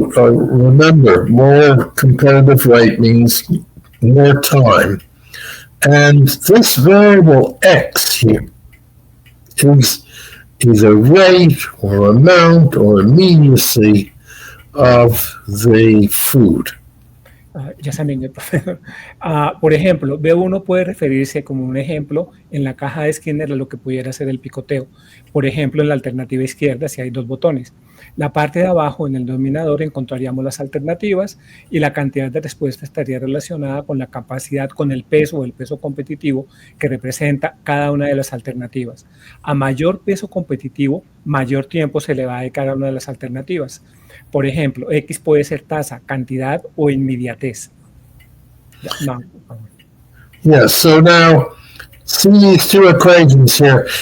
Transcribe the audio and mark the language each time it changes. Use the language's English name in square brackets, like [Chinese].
[English] remember, more competitive rate means more time. And this variable x here is either rate or amount or immediacy of the food. [Spanish] Ya saben, profesor. Por ejemplo, B1 puede referirse como un ejemplo en la caja de Skinner a lo que pudiera ser el picoteo. Por ejemplo, en la alternativa izquierda, si hay dos botones. La parte de abajo, en el denominador, encontraríamos las alternativas y la cantidad de respuesta estaría relacionada con la capacidad, con el peso o el peso competitivo que representa cada una de las alternativas. A mayor peso competitivo, mayor tiempo se le va a cada una de las alternativas. Por ejemplo, X puede ser tasa, cantidad o inmediatez. No. [English] Yeah, so now, see these two equations here.